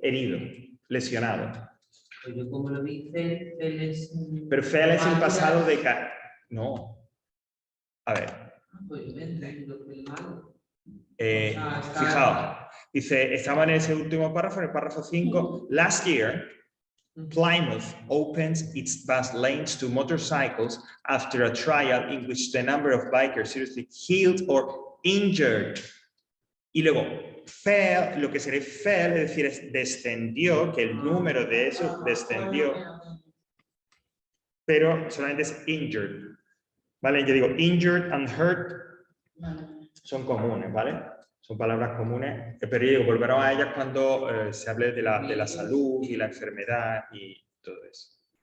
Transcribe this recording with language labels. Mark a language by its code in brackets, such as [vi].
[es] Herido, lesionado. Pues yo como lo vi, fel es... Pero fel es el Ah, pasado ya. de... No. A ver. Pues yo me entiendo que el malo. Fijaos, dice, estamos en ese último párrafo, en el párrafo 5. [en] Last year, Plymouth opens its bus lanes to motorcycles after a trial in which the number of bikers seriously killed or injured. [es] Y luego, fell, lo que sería fell, es decir, es descendió, que el número de eso descendió, pero solamente es injured. ¿Vale? Yo digo injured and hurt son comunes, ¿vale? Son palabras comunes, pero yo digo, volveremos a ellas cuando se hable de la salud y la enfermedad y todo eso.